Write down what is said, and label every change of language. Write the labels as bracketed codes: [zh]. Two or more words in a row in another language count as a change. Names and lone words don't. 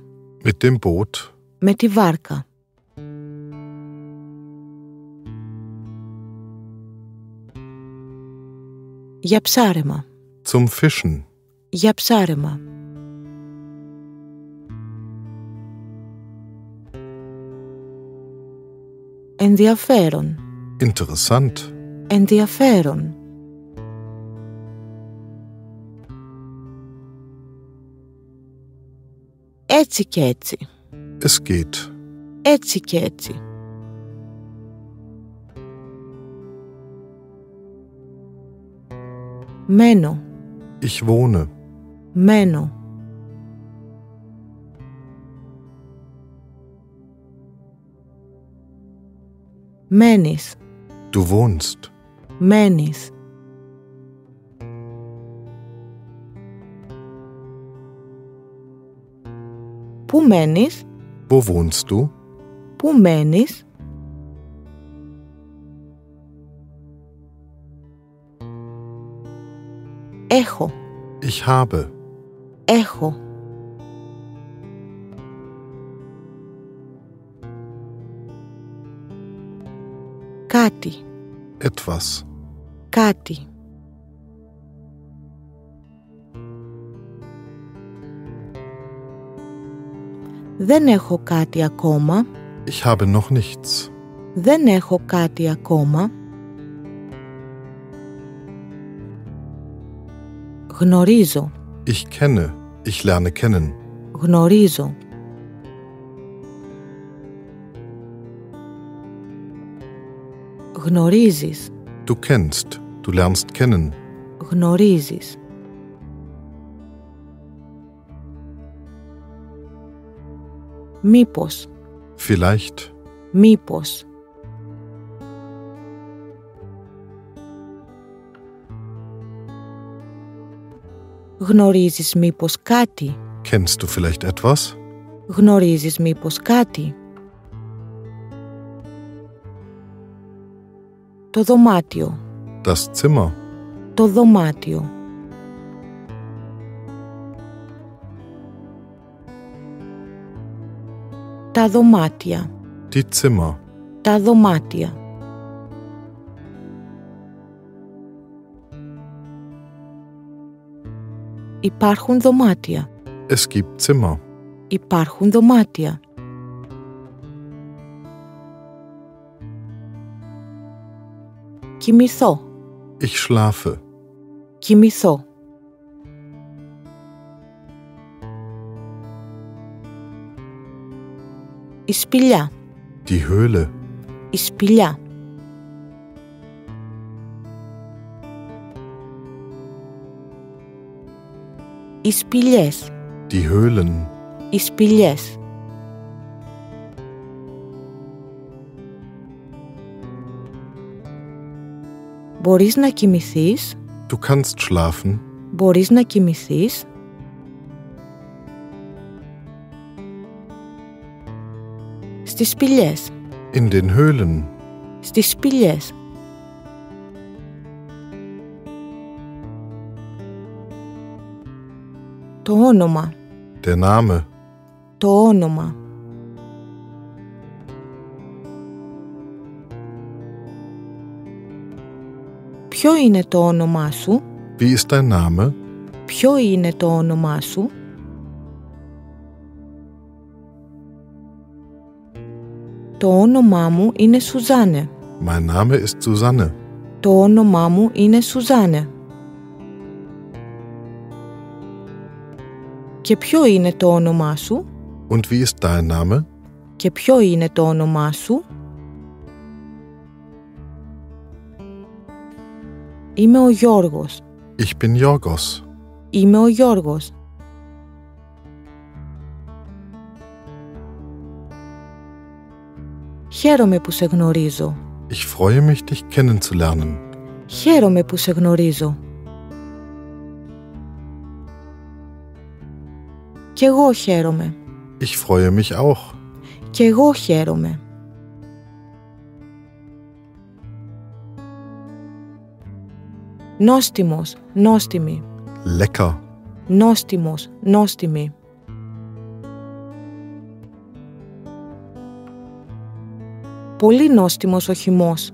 [de] Mit dem Boot. [el] Με τη βάρκα. Για ψάρεμα. [de] Zum Fischen. [el] Για ψάρεμα. Ενδιαφέρον. [de] Interessant. [el] Ενδιαφέρον. Έτσι και έτσι. [de] Es geht. [el] Έτσι και έτσι. Μένω. [de] Ich wohne. [el] Μένω. Μένεις. [de] Du wohnst. [el] Μένεις. Πού μένεις? [de] Wo wohnst du? [el] Πού μένεις? Έχω. [de] Ich habe. [el] Έχω. Κάτι. [de] Etwas. [el] Κάτι. Δεν έχω κάτι ακόμα. [de] Ich habe noch nichts. [el] Δεν έχω κάτι ακόμα. Γνωρίζω. [de] Ich kenne. Ich lerne kennen. [el] Γνωρίζω. Γνωρίζεις. [de] Du kennst. Du lernst kennen. [el] Γνωρίζεις. Μήπως. [de] Vielleicht. [el] Μήπως. Γνωρίζεις μήπως κάτι? [de] Kennst du vielleicht etwas? [el] Γνωρίζεις μήπως κάτι? Το δωμάτιο. [de] Das Zimmer. [el] Το δωμάτιο. Τα δωμάτια. [de] Die Zimmer. [el] Τα δωμάτια. Υπάρχουν δωμάτια. [de] Es gibt Zimmer. [el] Υπάρχουν δωμάτια. Κοιμηθώ. [de] Ich schlafe. [el] Κοιμηθώ. Η σπηλιά. [de] Die Höhle. [el] Η σπηλιά. Οι σπηλιές. [de] Die Höhlen. [el] Οι σπηλιές. Μπορείς να κοιμηθείς? [de] Du kannst schlafen. [el] Μπορείς να κοιμηθείς? Στις σπηλιές. [de] In den Höhlen. [el] Στις σπηλιές. Το όνομα. [de] Der Name. [el] Το όνομα. Ποιο είναι το όνομά σου? [de] Wie ist dein Name? [el] Ποιο είναι το όνομά σου? Το όνομά μου είναι Σουζάνε. [de] Mein Name ist Susanne. [el] Το όνομά μου είναι Σουζάνε. Και ποιο είναι το όνομά σου? [de] Und wie ist dein Name? [el] Και ποιο είναι το όνομά σου? Είμαι ο Γιώργος. [de] Ich bin Jorgos. [el] Είμαι ο Γιώργος. Χαίρομαι που σε γνωρίζω. [de] Ich freue mich, dich kennenzulernen. [el] Χαίρομαι που σε γνωρίζω. Κι εγώ χαίρομαι. [de] Ich freue mich auch. [el] Κι εγώ χαίρομαι. Νόστιμος, νόστιμη. [de] Lecker. [el] Νόστιμος, νόστιμη. Πολύ νόστιμος ο χυμός.